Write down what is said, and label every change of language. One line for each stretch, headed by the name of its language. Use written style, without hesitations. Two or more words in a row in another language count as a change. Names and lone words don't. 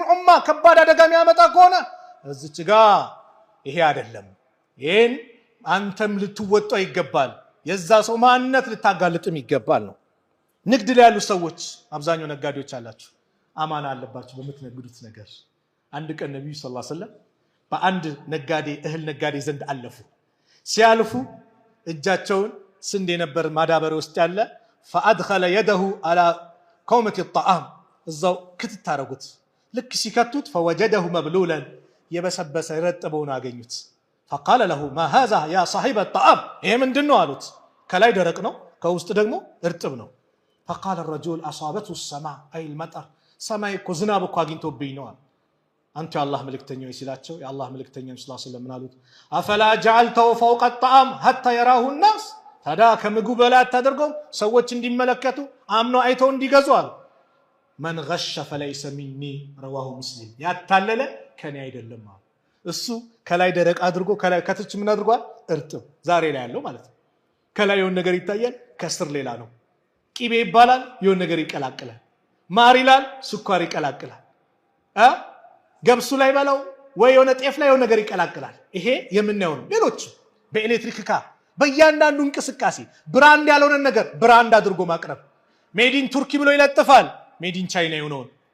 Amharic: ኡማ ከባድ አደጋ የሚያመጣ ከሆነ እዚች ጋር ይሄ አይደለም። ይሄን አንተም ልትወጣው ይገባል። የዛ ሰው ማንነት ልታጋልጥም ይገባል ነው። ንግድ ላይ ያሉ ሰዎች አብዛኛው ነጋዴዎች አላችሁ አማና አለባችሁ በምትነግዱት ነገር። አንድ ቀን ነብዩ ሰለላሁ
Arabic: عليه وسلم
Amharic: በአንድ ነጋዴ እህል ነጋዴ ዘንድ አለፉ። ሲያልፉ እጃቸውን ስንዴ ነበር ማዳበሪያ ውስጥ ያለ
Arabic: فادخل يده على كومه الطعام
Amharic: እዛው ክትት አረጉት። ልክ ሲከቱት فوجده مبلولا የበሰበሰ ረጥበውን አገኙት።
Arabic: فقال له ما هذا يا صاحب الطعام
Amharic: ይሄ ምንድነው አሉት። ከላይ ደረቅ ነው ከውስጥ ደግሞ እርጥብ ነው።
Arabic: فقال الرجل اصابته السماء اي المطر
Amharic: ሰማይ እኮ ዝናብ እኮ አግኝቶብኝ ነው። አንተ የአላህ መልእክተኛው ሲላቸው የአላህ መልእክተኛው
Arabic: صلى الله عليه وسلم
Amharic: አሉት
Arabic: أفلا جعلته فوق الطعام حتى يراه الناس
Amharic: ታዲያ ከምግቡ በላይ አታደርገው ሰዎች እንዲመለከቱ አምነው አይተው እንዲገዙ አሉ።
Arabic: من غش فليس مني رواه مسلم
Amharic: ያታለለ ከኔ አይደለም አሉ። እሱ ከላይ ደረቅ አድርጎ ከላይ ከትች ምን አድርጓል? እርጥብ ዛሬ ላይ ያለው ማለት ነው። ከላይ የሆነ ነገር ይታያል ከስር ሌላ ነው። ቂቤ ይባላል የሆነ ነገር ይቀላቅላል። ማር ይላል ስኳር ይቀላቅላል። ገብሱ ላይ ባለው ወይ የሆነ ጤፍ ላይ የሆነ ነገር ይቀላቅላል። ይሄ የምናየው ነው። ሌሎች በኤሌክትሪክ ካ በእያንዳንዱ እንቅስቃሴ ብራንድ ያልሆነ ነገር ብራንድ አድርጎ ማቅረብ።
English: made in Turkey
Amharic: ብሎ ይለጥፋል።
English: made in China
Amharic: የሆነውን